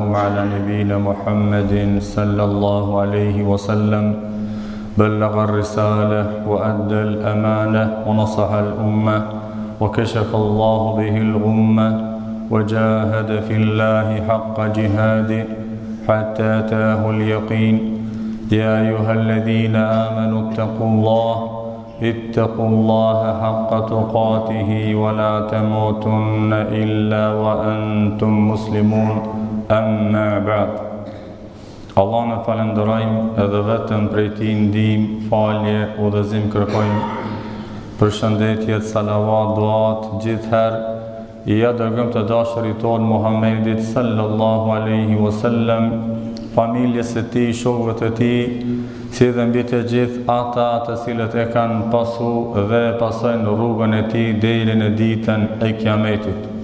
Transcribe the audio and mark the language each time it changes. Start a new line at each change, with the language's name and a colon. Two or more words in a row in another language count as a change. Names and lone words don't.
Arabic: على نبينا محمد صلى الله عليه وسلم بلغ الرسالة وأدى الأمانة ونصح الأمة وكشف الله به الغمة وجاهد في الله حق جهاده حتى أتاه اليقين يا أيها الذين آمنوا اتقوا الله حق تقاته ولا تموتن إلا وأنتم مسلمون أما بعد.
Albanian: Allah në falenderojmë edhe vetëm prej Tij ndihmë, falje, udhëzim kërkojmë. Përshëndetje, salavat, duat gjithherë I dërgojmë të dashurit tonë Muhammedit
Arabic: صلى الله عليه وسلم,
Albanian: familjes së tij, shokëve të tij, si dhe mbi të gjithë ata të cilët e kanë pasu dhe pasojnë rrugën e tij deri në ditën e Kiametit.